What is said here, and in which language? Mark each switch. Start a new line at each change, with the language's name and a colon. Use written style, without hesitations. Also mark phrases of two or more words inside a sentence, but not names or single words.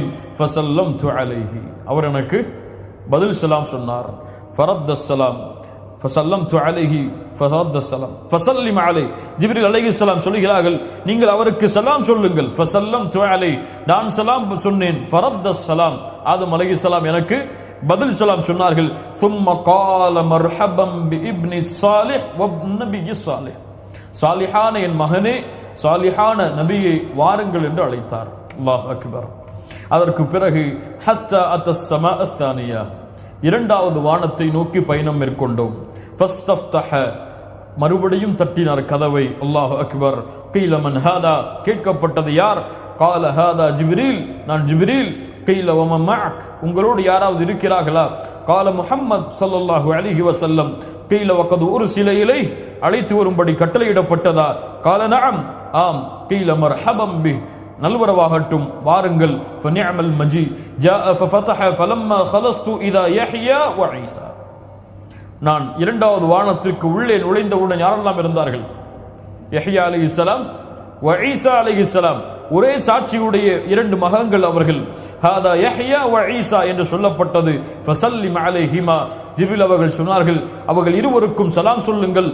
Arabic: فسلمت عليه,
Tamil: அவர் எனக்கு பதில் சலாம் சொன்னார்.
Arabic: فرد السلام فسلمت عليه فرد السلام فسلم عليه.
Tamil: ஜிப்ரீல் அலைஹிஸ்ஸலாம் சொல்கிறார்கள், நீங்கள் அவருக்கு சலாம் சொல்லுங்கள்.
Arabic: فسلمت عليه,
Tamil: நான் சலாம் சொன்னேன்.
Arabic: فرد السلام,
Tamil: ஆதம் அலைஹிஸ்ஸலாம் எனக்கு பதில் சலாம் சொன்னார்கள்.
Arabic: ثم قال مرحبا بابن صالح وابن صالح.
Tamil: சாலிஹான என் மகனே, சாலிஹான நபியை வாருங்கள் என்று அழைத்தார்.
Arabic: الله أكبر.
Tamil: அதற்கு பிறகு
Arabic: حتى أتى السماء الثانية,
Tamil: இரண்டாவது வானத்தை நோக்கி பயணம் மேற்கொண்டோம். ஃபஸ்தஃப்தஹ, மறுபடியும் தட்டினார் கதவை.
Arabic: الله أكبر. قيل من هذا,
Tamil: கேட்கப்பட்டது யார்?
Arabic: قال هذا جبريل,
Tamil: நான் ஜிப்ரீல்.
Arabic: قيل ومن معك,
Tamil: உங்களோடு யாராவது இருக்கிறார்களா?
Arabic: قال محمد صلى الله عليه وسلم. قيل وقد أرسل إليه,
Tamil: அழைத்து வரும்படி கட்டளையிடப்பட்டதா?
Arabic: قال نعم, ஆம். قيل مرحبا به,
Tamil: நல்வரவாகட்டும், வாருங்கள்.
Arabic: فنعم المجيء جاء ففتح فلما خلصت اذا يحيى وعيسى.
Tamil: நான் இரண்டாவது வானத்திற்கு உள்ளே நுழைந்தவுடன் யாரெல்லாம் இருந்தார்கள்?
Arabic: يحيى عليه السلام وعيسى عليه السلام.
Tamil: ஒரே சாட்சியுடைய 2 மகன்கள் அவர்கள்.
Arabic: هذا يحيى وعيسى
Tamil: என்று சொல்லப்பட்டது.
Arabic: فسلم عليهما,
Tamil: ஜிப்ரீல் அவர்கள் சொன்னார்கள், அவர்கள் இருவருக்கும் சலாம் சொல்லுங்கள்.